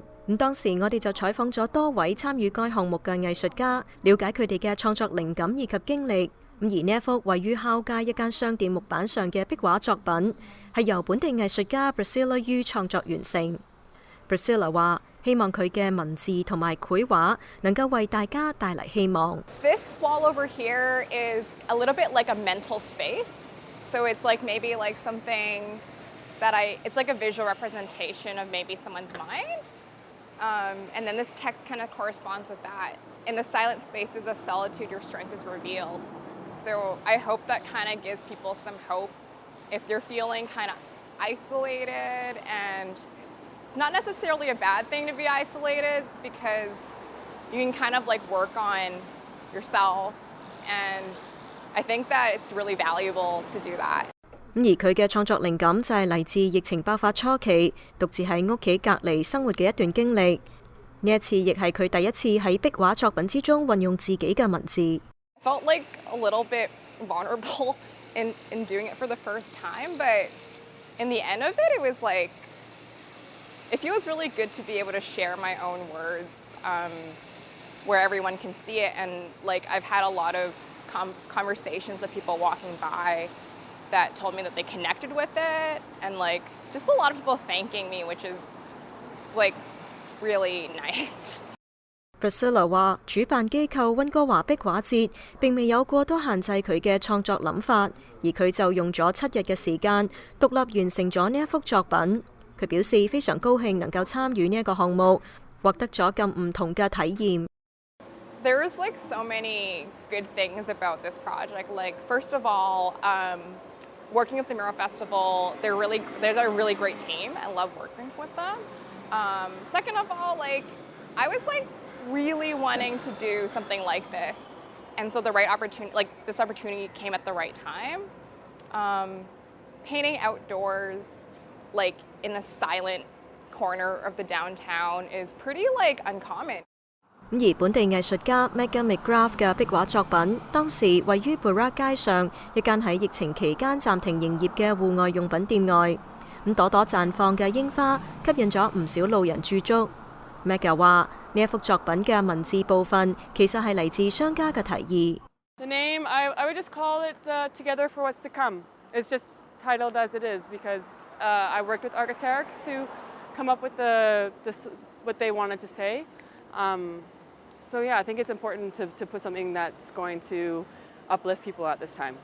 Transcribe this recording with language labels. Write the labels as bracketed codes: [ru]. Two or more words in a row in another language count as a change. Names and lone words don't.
[yue] 當時我哋就採訪咗多位參與該項目嘅藝術家，了解佢哋嘅創作靈感以及經歷。而呢一幅位於校街一間商店木板上嘅壁畫作品，係由本地藝術家 Priscilla Yu 創作完成。Priscilla 話：希望佢嘅文字同埋繪畫能夠為大家帶嚟希望。 [en] This wall over here is a little bit like a mental space. So it's like maybe like something that it's like a visual representation of maybe someone's mind. And then this text kind of corresponds with that. In the silent spaces of solitude, your strength is revealed. So I hope that kind of gives people some hope if they're feeling kind of isolated. And it's not necessarily a bad thing to be isolated because you can kind of like work on yourself, and I think that it's really valuable to do that. [yue] 而佢嘅創作靈感就係嚟自疫情爆發初期，獨自喺屋企隔離生活嘅一段經歷。呢一次亦係佢第一次喺壁畫作品之中運用自己嘅文字。 [en] I felt like a little bit vulnerable in doing it for the first time, but in the end of it, it was like it feels really good to be able to share my own words where everyone can see it. And like I've had a lot of conversations with people walking by that told me that they connected with it, and like just a lot of people thanking me, which is like really nice. [yue] Priscilla 話：主辦機構溫哥華壁畫節並未有過多限制佢嘅創作諗法，而佢就用咗7日嘅時間獨立完成咗呢一幅作品。佢表示非常高興能夠參與呢一個項目，獲得咗咁唔同嘅體驗。 [en] There's like so many good things about this project. Like first of all, working with the Mural Festival, they're a really great team. I love working with them. Second of all, like I was like really wanting to do something like this, and so the right opportunity, like this opportunity, came at the right time. Painting outdoors, like in a silent corner of the downtown, is pretty like uncommon. [yue] 而本地藝術家 Megan McGrath 嘅壁畫作品，當時位於 Burra 街上一間喺疫情期間暫停營業嘅戶外用品店外。朵朵綻放嘅櫻花吸引咗唔少路人駐足。Megan 話：呢一幅作品嘅文字部分其實係嚟自商家嘅提議。 [en] The name I would just call it Together for What's to Come. It's just titled as it is because I worked with architects to come up with what they wanted to say. So yeah, I think it's important to put something that's going to uplift people at this time.